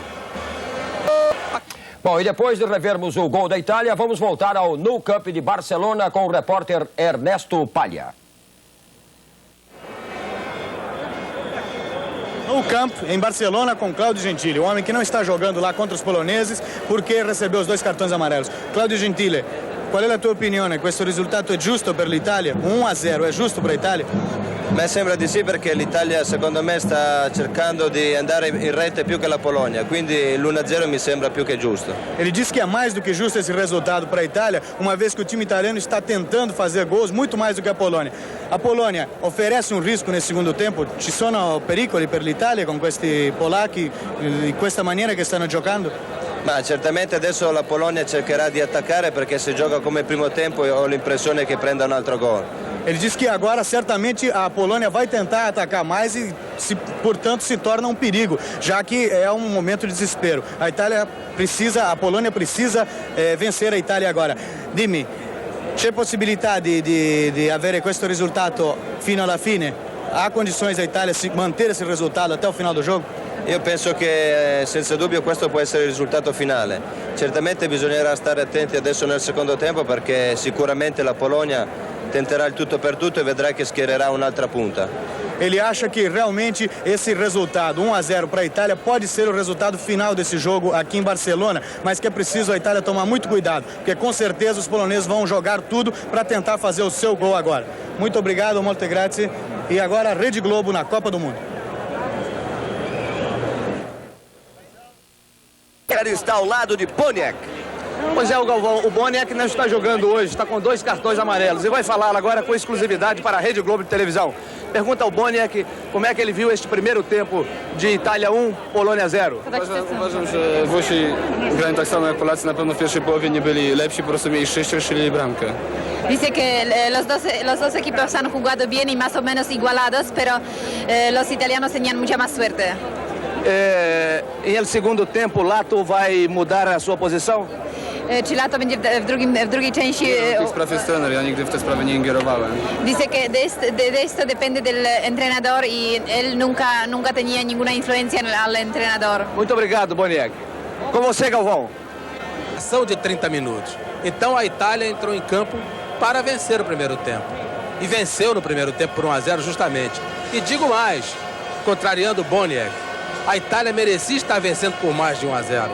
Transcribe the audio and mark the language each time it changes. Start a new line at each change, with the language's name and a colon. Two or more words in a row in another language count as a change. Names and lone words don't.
Portuguese: Bom, e depois de revermos o gol da Itália, vamos voltar ao Nou Camp de Barcelona com o repórter Ernesto Palha. No campo, em Barcelona, com Claudio Gentili, o homem que não está jogando lá contra os poloneses porque recebeu os 2 cartões amarelos. Claudio Gentili, qual é a tua opinione?
Italian: Questo risultato è giusto per l'Italia? 1-0 è giusto per l'Italia? A me sembra di sì, perché l'Italia secondo me sta cercando di andare in rete più che la Polonia, quindi l'1-0 mi sembra più che giusto.
Portuguese: Ele diz que é mais do que justo esse resultado para a Itália, uma vez que o time italiano está tentando fazer gols muito mais do que a Polônia. A Polônia oferece um risco nesse segundo tempo?
Italian: Ci sono pericoli per l'Italia con questi polacchi, di questa maniera che stanno giocando? Ma certamente adesso la Polonia cercherà di attaccare, perché se gioca come primo tempo ho l'impressione che prenda un altro gol.
Portuguese: Ele diz que agora certamente a Polônia vai tentar atacar mais e, portanto, se torna um perigo, já que é um momento de desespero. A Polônia precisa vencer a Itália agora.
Italian: Dimmi, c'è possibilità di avere questo risultato fino alla fine?
Portuguese: Há condições a Itália manter esse resultado até o final do jogo?
Italian: Io penso che senza dubbio questo può essere il risultato finale. Certamente bisognerà stare attenti adesso nel secondo tempo, perché sicuramente la Polonia tenterà il tutto per tutto e vedrà che schiererà un'altra punta.
Portuguese: Ele acha que realmente esse resultado 1-0 para a Itália pode ser o resultado final desse jogo aqui em Barcelona, mas que é preciso a Itália tomar muito cuidado, porque com certeza os poloneses vão jogar tudo para tentar fazer o seu gol agora. Muito obrigado,
Italian: molte grazie.
Portuguese: E agora a Rede Globo na Copa do Mundo. Está ao lado de Boniek. Pois é, o Galvão, o Boniek não está jogando hoje, está com 2 cartões amarelos e vai falar agora com exclusividade para a Rede Globo de televisão. Pergunta ao Boniek como é que ele viu este primeiro tempo de Itália 1, Polônia 0.
Polish: Uważam, że Włosi grają tak samo jak Polacy, na pewno w pierwszej połowie nie byli lepsi, po prostu mieli szczęście, strzelili bramkę.
Spanish: Dice que los dos equipos han jugado bien y más o menos igualados, pero los italianos tenían mucha más suerte.
Portuguese: Em el segundo tempo, Lato vai mudar a sua posição?
Polish: Czy Lato będzie w drugiej części... Tych spraw jest trener, ja nigdy w te sprawy nie ingerowałem.
Spanish: Dice que de esto depende del entrenador y él nunca tenía ninguna influencia al entrenador.
Portuguese: Muito obrigado, Boniek. Com você, Galvão. Ação de 30 minutos. Então a Itália entrou em campo para vencer o primeiro tempo. E venceu no primeiro tempo por 1-0 justamente. E digo mais, contrariando o Boniek, a Itália merecia estar vencendo por mais de 1-0.